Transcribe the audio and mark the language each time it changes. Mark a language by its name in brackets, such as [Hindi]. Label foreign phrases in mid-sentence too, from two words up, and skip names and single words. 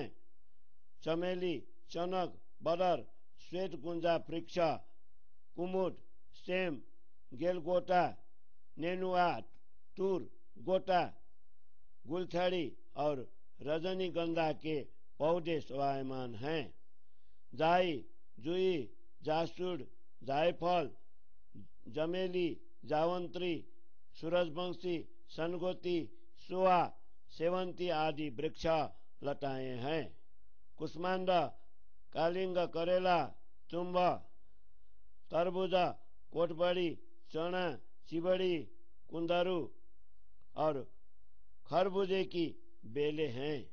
[Hindi] चमेली, चनक, बदर, श्वेत गुंजा वृक्ष, कुमुद, सेम, गेलगोटा, नेनुआ, तूर, गोटा, गुलछड़ी और रजनीगंधा के पौधे शोभायमान हैं। जाई, जुई, जासुड़, जायफल, जमेली, जावंत्री, सूरजवंशी, सनगोती, सुहा, सेवंती आदि वृक्ष लताएं हैं। कुष्मांड, कालिंग, करेला, तुम्ब, तरबूजा, कोटबड़ी, चना, चिबड़ी, कुंदरू और खरबूजे की बेले हैं।